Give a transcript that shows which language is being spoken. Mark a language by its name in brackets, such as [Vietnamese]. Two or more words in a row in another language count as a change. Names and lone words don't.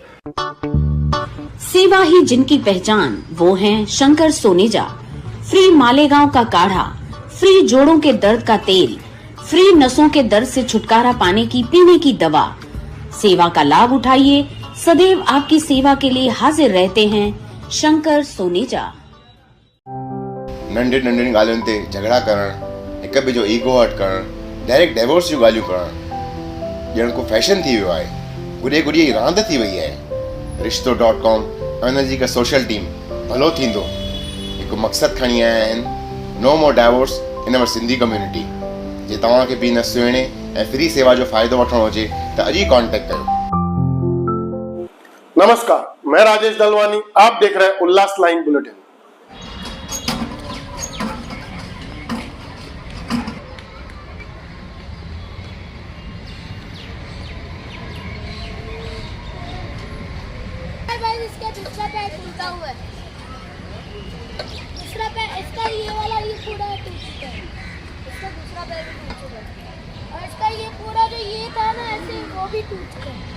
[Hindi] सेवा ही जिनकी पहचान, वो हैं शंकर सोनेजा। फ्री मालेगांव का काढ़ा, फ्री जोड़ों के दर्द का तेल, फ्री नसों के दर्द से छुटकारा पाने की पीने की दवा। सेवा का लाभ उठाइए, सदैव आपकी सेवा के लिए हाजिर रहते हैं शंकर सोनेजा। [Sindhi] नंढे नंढे ॻाल्हियुनि ते झगड़ा करण, हिक ॿिए जो ईगो हट करण, [English] direct divorce [Sindhi] जूं ॻाल्हियूं करण ॼण को फैशन थी वियो आहे। गुॾे गुॾी रांदि थी वई आहे। रिश्तो.com उन जी हिकु सोशल टीम भलो थींदो हिकु मक़सदु खणी आया आहिनि, [English] No more divorce in our Sindhi community. [Sindhi] जे तव्हांखे बि न सुहिणे ऐं फ्री सेवा जो फ़ाइदो वठणो हुजे त अॼु ई कॉन्टेक्ट कयो। [Hindi] नमस्कार, मैं राजेश दलवानी, आप देख रहे हैं उल्लास लाइन बुलेटिन। इसका दूसरा पैर टूटा हुआ है, दूसरा पैर इसका ये वाला ये पूरा टूट चुका है, इसका दूसरा पैर भी टूट चुका है और इसका ये पूरा जो ये था ना ऐसे वो भी टूट चुका